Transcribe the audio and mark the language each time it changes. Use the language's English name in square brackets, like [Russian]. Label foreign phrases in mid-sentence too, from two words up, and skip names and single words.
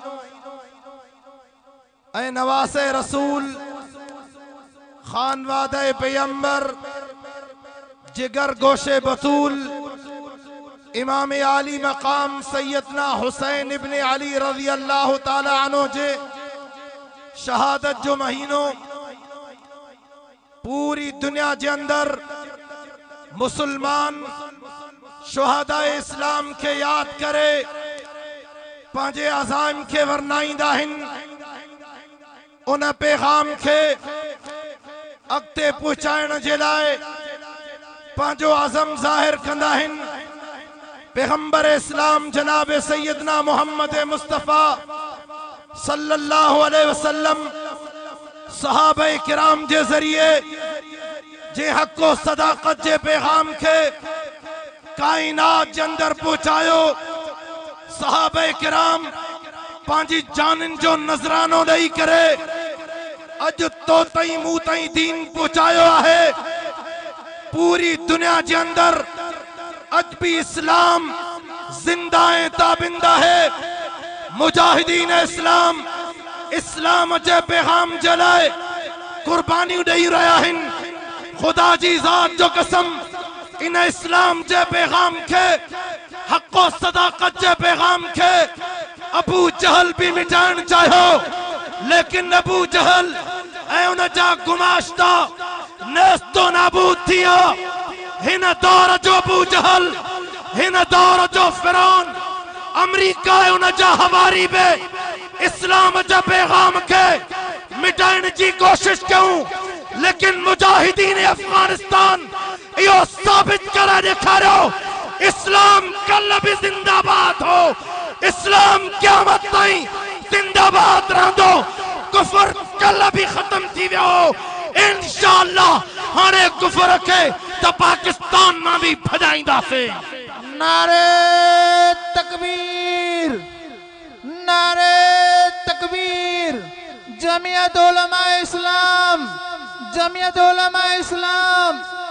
[Sindhi] ऐं नवासे रसूल खानवादे पैगंबर जिगर गोशे बतूल इमाम आली मकाम सैयदना हुसैन इब्ने अली [Arabic] رضي الله تعالى عنه [Sindhi] जे शहादत जो महीनो पूरी दुनिया के अंदर मुसलमान शुहदा इस्लाम के याद करे पांजे अज़ाइम के वरनाइंदा हिन, उन पैगाम के अॻिते पहुचाइण जे लाइ पांजो अज़म ज़ाहिर कंदा हिन। पैगंबर इस्लाम जनाब सैयदना मोहम्मद मुस्तफ़ा [Arabic] صلى الله عليه وسلم [Sindhi] सहाबाए किराम के जरिए जे हक़ो सदाकत जे पैगाम के कायनात के अंदर पहुंचायो। सहाबाए किराम पांजी जानन जो नजरानो दई करे अज तो तई मुंह तई दीन पहुंचायो है। पूरी दुनिया के अंदर अज भी इस्लाम जिंदा है, ताबिंदा है। मुजाहिदीन इस्लाम इस्लाम जे पैगाम जलाए कुर्बानी दई रहा हिन। खुदा जी जात जो कसम इन इस्लाम जे पैगाम के हक़ो सदाकत जे पैगाम के अबू जहल भी मिटाइण चाहो, लेकिन अबू जहल ऐं उन जा गुमाश्ता नेस्तो नाबूद थिया। हिन दौर जो अबू जहल, हिन दौर जो फिरौन, अमेरिका उन जा हवारी बे इस्लाम जा पैगाम के मिटाइण की कोशिश कयूं, लेकिन मुजाहिदीन अफगानिस्तान यो साबित करे दिखारो इस्लाम कल भी जिंदाबाद हो, इस्लाम क़यामत ताईं जिंदाबाद रहंदो, कुफर कल भी खत्म थी वियो हो। इंशाअल्लाह हाणे कुफर के तो पाकिस्तान में भी भजाईंदासीं। [Urdu] نعرۂ تکبیر، نعرۂ تکبیر. [Sindhi] जमियत उलमा इस्लाम, जमियत उलमा इस्लाम।